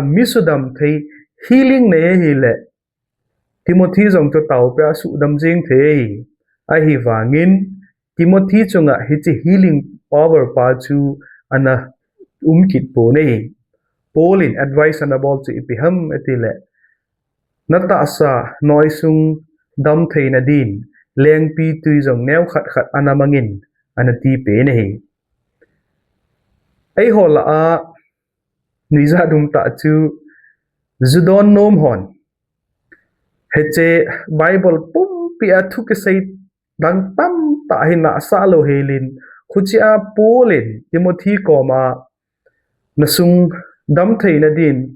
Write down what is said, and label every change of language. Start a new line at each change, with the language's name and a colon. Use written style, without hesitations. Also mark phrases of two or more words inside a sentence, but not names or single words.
Thado Chin: misudam thei healing ne hi le Timothy jong to tau pe a sudam jeng thei a hi wangin Timothy chunga hi chi healing power pa chu ana kit po nei polin advice ana bol chu ipiham etile na tahsa noisung dam theina din lengpi tui jong neu khat anamangin anati pe nei ei hola a niza dum ta chu judon nom hon heche bible pum pi a thu ke sei dang tam ta hin na sa lo helin khuchia polin Timothy koma nasung dam theina din